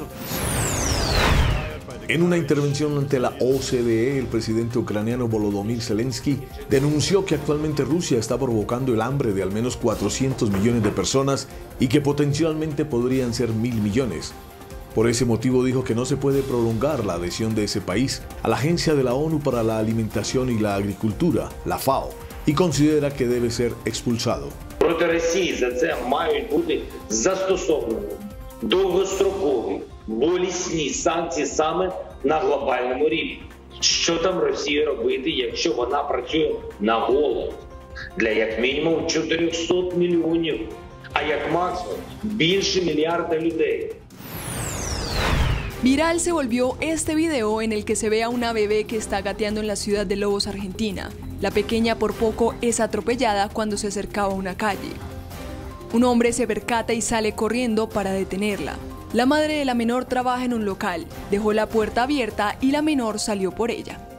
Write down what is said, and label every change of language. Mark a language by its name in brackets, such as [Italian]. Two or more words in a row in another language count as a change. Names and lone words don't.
[Spanish] En una intervención ante la OCDE, el presidente ucraniano Volodymyr Zelensky denunció que actualmente Rusia está provocando el hambre de al menos 400 millones de personas y que potencialmente podrían ser 1.000 millones. Por ese motivo dijo que no se puede prolongar la adhesión de ese país a la Agencia de la ONU para la Alimentación y la Agricultura, la FAO, y considera que debe ser expulsado. [Ukrainian] Проти Росії за це мають бути застосовані довгострокові, болісні санкції саме на глобальному рівні. Що там Росія робити, якщо вона працює на голод? Для як мінімум 400 мільйонів, а як максимум більше мільярда людей. [Spanish] Viral se volvió este video en el que se ve a una bebé que está gateando en la ciudad de Lobos, Argentina. La pequeña por poco es atropellada cuando se acercaba a una calle. Un hombre se percata y sale corriendo para detenerla. La madre de la menor trabaja en un local, dejó la puerta abierta y la menor salió por ella.